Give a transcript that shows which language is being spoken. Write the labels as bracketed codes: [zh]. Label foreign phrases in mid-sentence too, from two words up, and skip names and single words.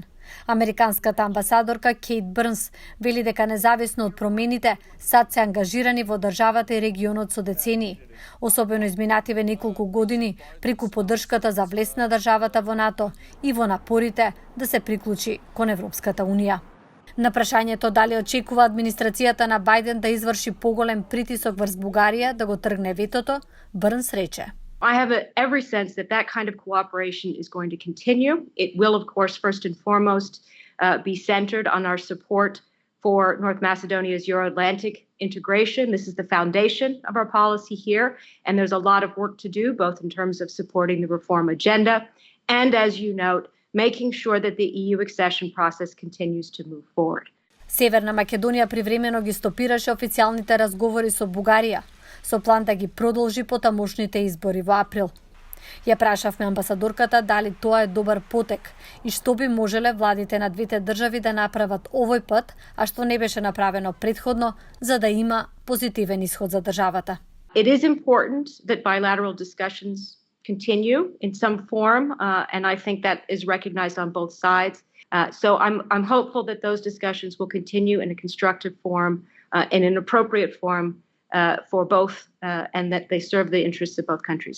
[mk] Американската амбасадорка Кейт Брнз вели дека независно од промените, САД се ангажирани во државата и регионот со децении, особено изминативе неколку години преку поддршката за влез на државата во НАТО и во напорите да се приклучи кон Европската Унија. На прашањето дали очекува администрацијата на Бајден да изврши поголем притисок врз Бугарија да го тргне ветото, Брнз рече: [en] I have every sense that that kind of cooperation is going to continue. It will, of course, first and foremost be centered on our support for North Macedonia's Euro-Atlantic integration. This is the foundation of our policy here, and there's a lot of work to do, both in terms of supporting the reform agenda and, as you note, making sure that the EU accession process continues to move forward. [mk] Северна Македонија привремено ги стопираше официјалните разговори со Бугарија, со план да ги продолжи по тамошните избори во април. Ја прашавме амбасадорката дали тоа е добар потек и што би можеле владите на двете држави да направат овој пат, а што не беше направено претходно, за да има позитивен исход за државата. [en] It is important that bilateral discussions continue in some form, and I think that is recognized on both sides. So I'm hopeful that those discussions will continue in a constructive form, in an appropriate form for both, and that they serve the interests of both countries.